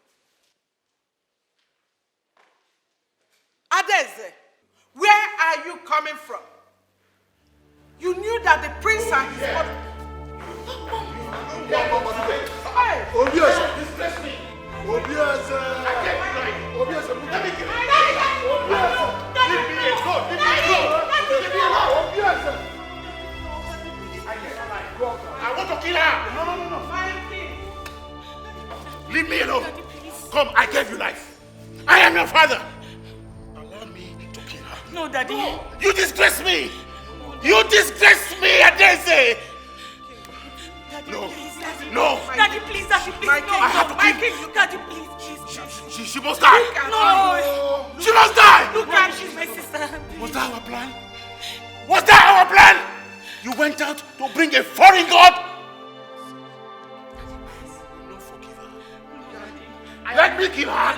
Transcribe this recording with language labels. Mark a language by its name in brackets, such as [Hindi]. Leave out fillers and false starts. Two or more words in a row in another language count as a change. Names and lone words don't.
[English] Adese, where are you coming from? You knew that the prince and his mother... Obiase! Obiase, let me kill her! Leave me alone! Leave me alone! Obiase! I want to kill her! No. Leave me alone! Come, I gave you life. I am your father. Allow me to kill her. No, Daddy. No. You disgrace me! You disgrace me, Adese! No. No. Daddy, please, Daddy, please. I have to kill Daddy, please. She must die. No. She must die. Look at she's my sister. Was that our plan? Was that our plan? You went out to bring a foreign god? No, forgive her. Let me kill her.